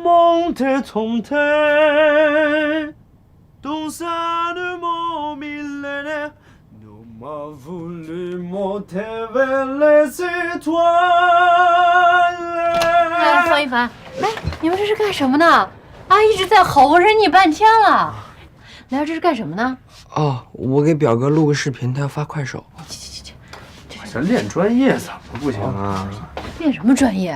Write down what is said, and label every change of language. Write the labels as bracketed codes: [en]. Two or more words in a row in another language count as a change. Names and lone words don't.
[zh] tomter, tomter, dans ça ne m'en millénaire, nous m'a voulu monter vers les étoiles。哎，方一凡，哎，你们这是干什么呢？阿姨一直在吼，我忍你半天了。来，这是干什么呢？哦，我给表哥录个视频，他要发快手。我这练专业怎么不行啊？练什么专业？